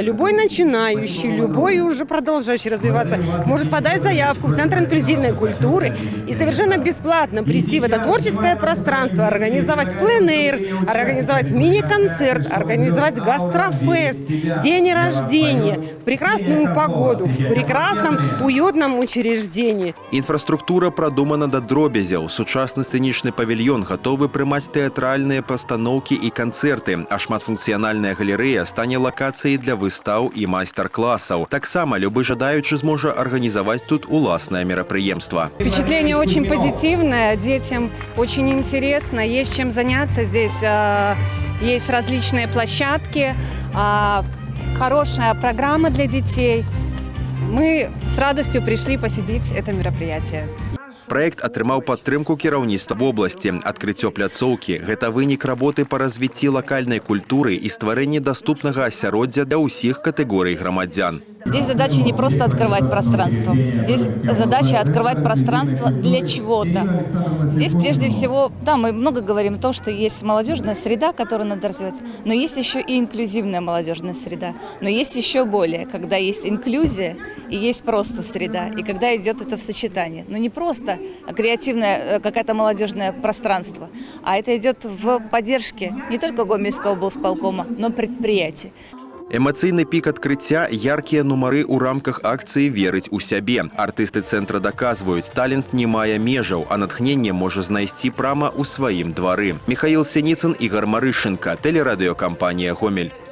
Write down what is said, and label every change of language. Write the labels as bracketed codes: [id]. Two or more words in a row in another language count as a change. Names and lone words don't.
[ru] Любой начинающий, любой уже продолжающий развиваться может подать заявку в Центр инклюзивной культуры и совершенно бесплатно прийти в это творческое пространство, организовать пленэр, организовать мини-концерт, организовать гастрофест, день рождения, в прекрасную погоду, в прекрасном уютном учреждении. [be] Інфраструктура прадумана да дробязяў. Сучасны сцэнічны павільён гатовы прымаць тэатральныя пастаноўкі і канцэрты, а шматфункцыянальная галерэя стане лакацыяй для выстаў і майстар-класаў. Таксама любы жадаючы зможа арганізаваць тут уласнае мерапрыемства. [ru] Впечатление очень позитивное, детям очень интересно, есть чем заняться здесь, есть различные площадки, хорошая программа для детей. Мы с радостью пришли посетить это мероприятие. [be] Праект атрымаў падтрымку кіраўніцтва вобласці. Адкрыццё пляцоўкі – гэта вынік работы па развіцці лакальнай культуры і стварэнні даступнага асяроддзя для ўсіх катэгорый грамадзян. [ru] Здесь задача не просто открывать пространство. Здесь задача открывать пространство для чего-то. Здесь прежде всего, да, мы много говорим о том, что есть молодежная среда, которую надо развивать, но есть еще и инклюзивная молодежная среда. Но есть еще более, когда есть инклюзия и есть просто среда, и когда идет это в сочетании. Но не просто креативное какое-то молодежное пространство, а это идет в поддержке не только Гомельского облсполкома, но предприятий. [be] Эмацыйны пік адкрыцця – яркія нумары ў рамках акцыі «Верыць у сябе». Артысты цэнтра даказваюць, талент не мае межаў, а натхненне можа знайсці прама ў сваім двары. [ru] Михаил Синицын, Игорь Марышенко, телерадиокомпания «Гомель».